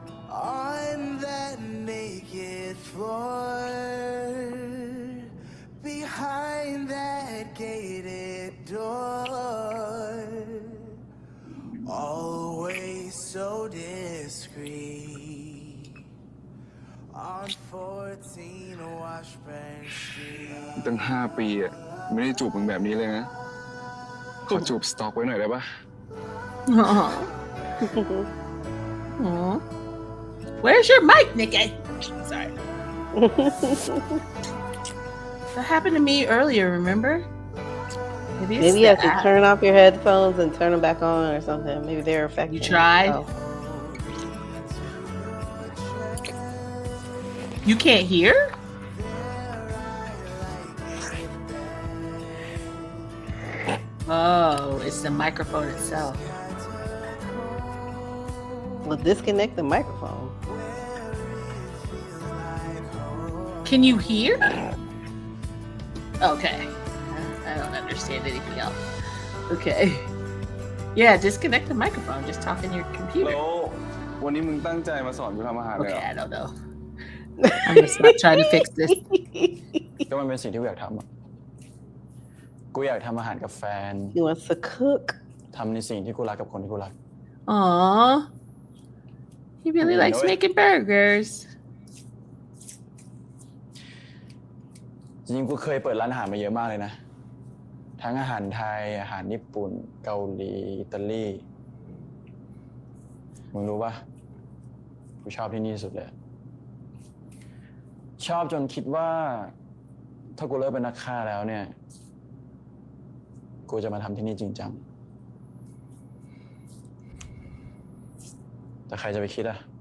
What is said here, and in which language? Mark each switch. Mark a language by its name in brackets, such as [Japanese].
[English] On that naked floor, behind that gated door, always so discreet. On 14 Washburn Street. [Thai] ตั้ง5 ปีอ่ะ ไม่ได้จูบมึงแบบนี้เลยนะ ขอจูบสต็อกไว้หน่อยได้ปะ [English] Aw. Where's your mic, Nikki? Sorry. That happened to me earlier, remember? Maybe you have to turn off your headphones and turn them back on or something. Maybe they're affecting. You tried? Oh. You can't hear? Oh, it's the microphone itself. Well, disconnect the microphone. Can you hear? Okay. I don't understand anything else. Okay. Yeah, disconnect the microphone. Just talk in your computer. [Thai] แล้ววันนี้มึงตั้งใจมาสอนกูทำอาหารเลยเหร [English] Okay, [Thai] อ [English] I don't know. I'm just not trying to fix this. [Thai] ก็มันเป็นสิ่งที่กูอยากทำอ่ะ กูอยากทำอาหารกับแฟน [English] He wants to cook. [Thai] ทำในสิ่งที่กูรักกับคนที่กูรัก [English] Aww. He really likes making burgers. [Thai] จริงๆ กูเคยเปิดร้านอาหารมาเยอะมากเลยนะ ทั้งอาหารไทย อาหารญี่ปุ่น เกาหลี อิตาลี มึงรู้ปะกูชอบที่นี่สุดเลย ชอบจนคิดว่า ถ้ากูเลิกเป็นนักฆ่าแล้วเนี่ย กูจะมาทำที่นี่จริงจัง แต่ใครจะไปคิดอะ